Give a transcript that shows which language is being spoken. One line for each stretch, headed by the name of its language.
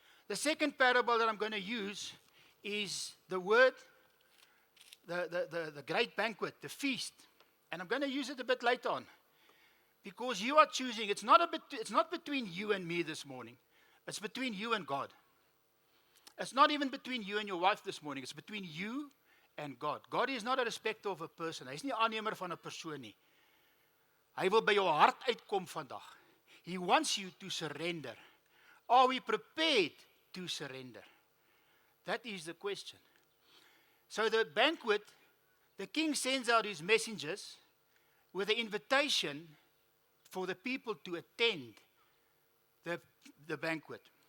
English: The second parable that I'm going to use is the word, the great banquet, the feast. And I'm going to use it a bit later on. Because you are choosing, it's not between you and me this morning. It's between you and God. It's not even between you and your wife this morning. It's between you and God. God is not a respecter of a person.
Afrikaans: Hy is nie aannemer van 'n persoon nie. Hy wil by jou hart uitkom vandag.
English: He wants you to surrender. Are we prepared to surrender? That is the question. So the banquet, the king sends out his messengers with the invitation for the people to attend the banquet.